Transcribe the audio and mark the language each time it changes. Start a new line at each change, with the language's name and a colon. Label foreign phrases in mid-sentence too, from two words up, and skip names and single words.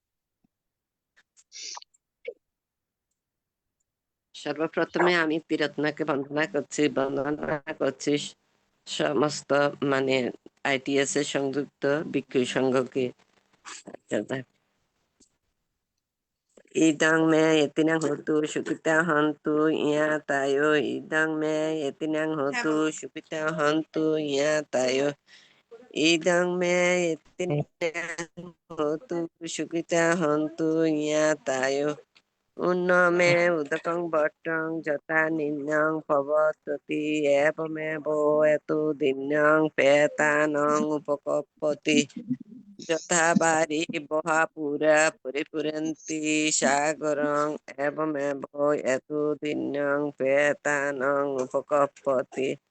Bangla: সর্বপ্রথমে আমি প্রিয়তমাকে বন্দনা করছি সমস্ত মানে আইটিএস এর সংযুক্ত ভিক্ষু সংঘকে।
Pali: ইদং মে এতিনাং হতু সুখিতা হন্তু ইয়া তায়ো। ইদং মে এতিনাং হতু সুখিতা হন্তু ইয়া তায়ো। ইদং মে এতিনাং হতু সুখিতা হন্তু ইয়া তায়ো। উন্নমে উদকং বট্টং যথা নিম্নং ভবততি এবমেব এতু দিন্যং পেতানং উপকপতি যথা বারি বহাপুরা পরিপুরন্তি সাগরং এবমেব এতু দিন্যং পেতানং উপকপতি